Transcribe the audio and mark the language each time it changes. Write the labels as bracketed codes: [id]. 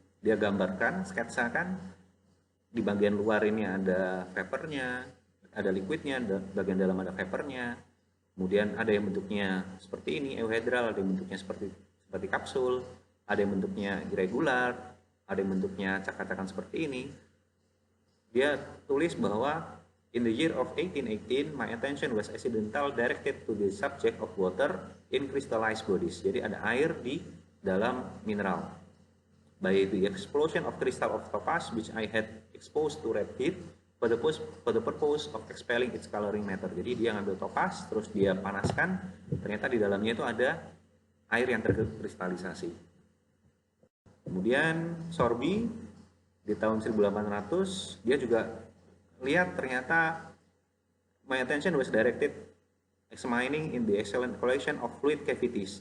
[id] Dia gambarkan, sketsakan, di bagian luar ini ada vapornya, ada liquidnya, bagian dalam ada vapornya. Kemudian ada yang bentuknya seperti ini, euhedral, ada yang bentuknya seperti kapsul, ada yang bentuknya irregular, ada yang bentuknya cak-cakan seperti ini. Dia tulis bahwa [en] in the year of 1818, my attention was accidental directed to the subject of water in crystallized bodies. [id] Jadi ada air di dalam mineral. [en] By the explosion of crystal of topaz, which I had exposed to red heat, for the purpose of expelling its coloring matter. [id] Jadi dia ngambil topaz, terus dia panaskan, ternyata di dalamnya itu ada air yang terkristalisasi. Kemudian Sorby di tahun 1800, dia juga lihat ternyata [en] my attention was directed examining in the excellent collection of fluid cavities.